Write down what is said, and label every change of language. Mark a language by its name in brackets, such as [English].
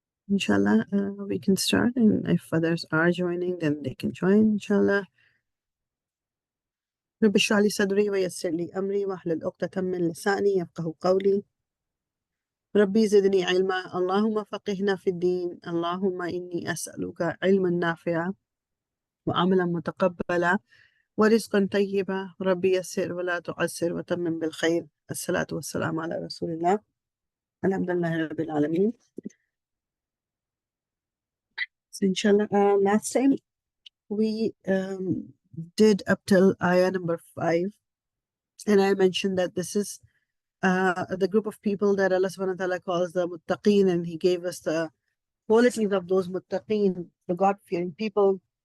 [English] Inshallah, we can start, and if others are joining, then they can join, inshallah. [Arabic] رب اشرح لي صدري ويسر لي أمري واحلل عقدة من لساني يفقهوا قولي. ربي زدني علما اللهم فقهنا في الدين اللهم إني أسألك علما نافعا وعملا متقبلا ورزقا طيبا ربي يسر ولا تعسر وتمم بالخير. الصلاة والسلام على رسول الله. الحمد لله رب العالمين. [English] So inshallah, last time we did up till ayah number 5, and I mentioned that this is the group of people that Allah subhanahu wa ta'ala calls the muttaqeen, and He gave us the qualities of those muttaqeen, the God-fearing people.